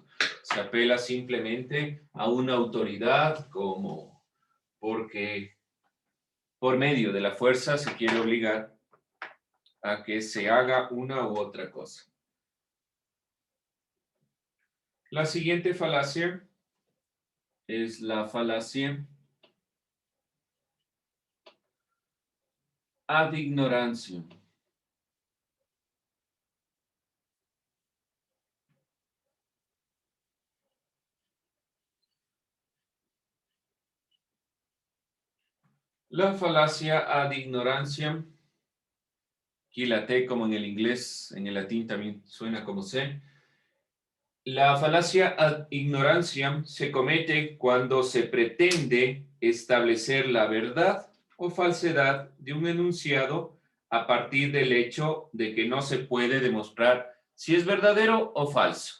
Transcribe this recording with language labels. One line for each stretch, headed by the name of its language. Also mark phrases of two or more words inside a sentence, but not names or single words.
Spanish: Se apela simplemente a una autoridad como porque por medio de la fuerza se quiere obligar a que se haga una u otra cosa. La siguiente falacia es la falacia
Latin: ad ignorantiam.
Spanish: La falacia
Latin: ad ignorantiam,
Spanish: aquí la T como en el inglés, en el latín también suena como C. La falacia
Latin: ad ignorantiam
Spanish: se comete cuando se pretende establecer la verdad o falsedad de un enunciado a partir del hecho de que no se puede demostrar si es verdadero o falso.